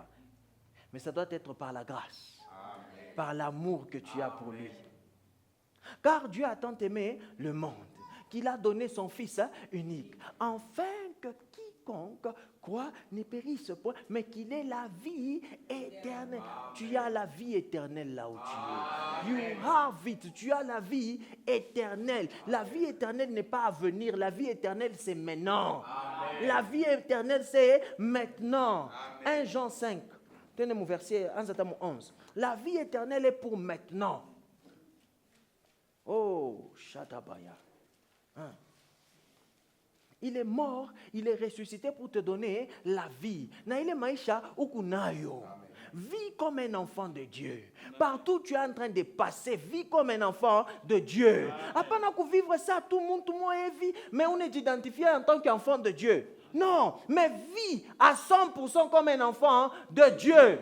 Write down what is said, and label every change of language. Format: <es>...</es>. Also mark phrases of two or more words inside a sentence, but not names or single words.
<fr>Mais ça doit être par la grâce, par l'amour que tu as pour lui. Car Dieu a tant aimé le monde qu'il a donné son Fils unique, afin que quiconque croit ne périsse point, mais qu'il ait la vie éternelle. Tu as la vie éternelle là où tu es.</fr> <en>You have it.</en> <fr>Tu as la vie éternelle. La vie éternelle n'est pas à venir. La vie éternelle, c'est maintenant. La vie éternelle, c'est maintenant. 1 Jean 5. Tenez mon verset 11. La vie éternelle est pour maintenant. Oh, Shatabaya. Hein? Il est mort, il est ressuscité pour te donner la vie.</fr> <sw>Naïle maisha ukunayo.</sw> <fr>Vis comme un enfant de Dieu. Partout tu es en train de passer, vis comme un enfant de Dieu. Après vivre ça, tout le monde est vie, mais on est identifié en tant qu'enfant de Dieu. Non, mais vis à 100% comme un enfant de Dieu.</fr>